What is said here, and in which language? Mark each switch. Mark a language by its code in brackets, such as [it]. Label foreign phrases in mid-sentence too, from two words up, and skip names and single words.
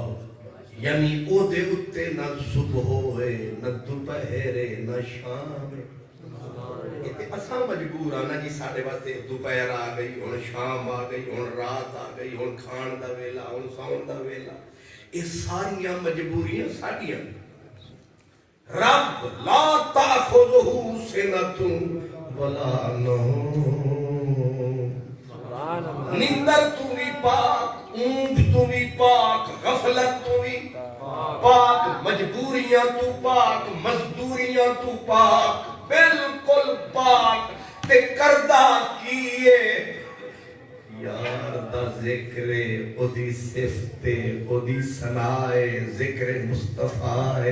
[pa] یعنی اودے اتے نہ صبح ہوئے نہ دوپہر نہ شام. ایتھے اساں مجبور آں نا جی، ساڈے واسطے دوپہر آ گئی، ہݨ شام آ گئی، ہݨ رات آ گئی، ہݨ کھاݨ دا ویلا، ہݨ سوݨ دا ویلا. اے ساریاں مجبوریاں ساڈیاں۔ رب [ar] لا تأخذه سنة ولا نوم, [pa] نیندر تو وی پاک، اونگھ تو وی پاک، غفلت تو وی پاک، مجبوریاں تو پاک، مزدوریاں تو پاک، بالکل پاک. تے کردا کیہ یار دا ذکر، اودی صفتاں، اودی ثنائیں، ذکر مصطفیٰ ہے.